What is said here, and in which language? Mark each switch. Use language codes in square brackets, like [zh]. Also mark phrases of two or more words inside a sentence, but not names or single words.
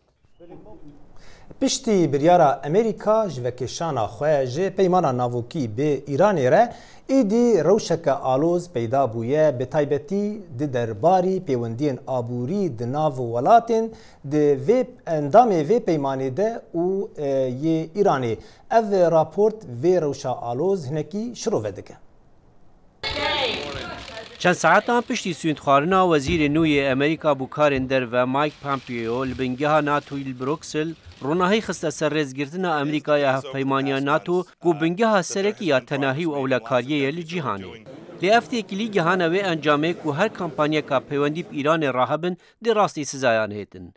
[ku] Piştî biryara Amerîka ji vekeşana xwe ji peymana navokî bi Îranê re êdî rewşeke aloz peyda bûye bi taybetî di derbarî peywendiyên aborî di nav welatên di vê endamê vê peymanê de û yê Îranê. Ev raport vê rewşa aloz hinekî şirove dike. چند ساعتان پشتی سویندخوارنا وزیر نوی امریکا بو کارên derve Mike Pompeo li bingeha NATOyê li Bruxelles ronahî xiste ser rêzgirtina Amerîkaya hevpeymaniya NATO ku bingeha serekî ya tenahî û ewlekariyê li cîhanê. Lê ev têkilî gihana wê encamê ku her kampanyeka peywendî bi Îranê rahebin dê rastî sizayan hêtin.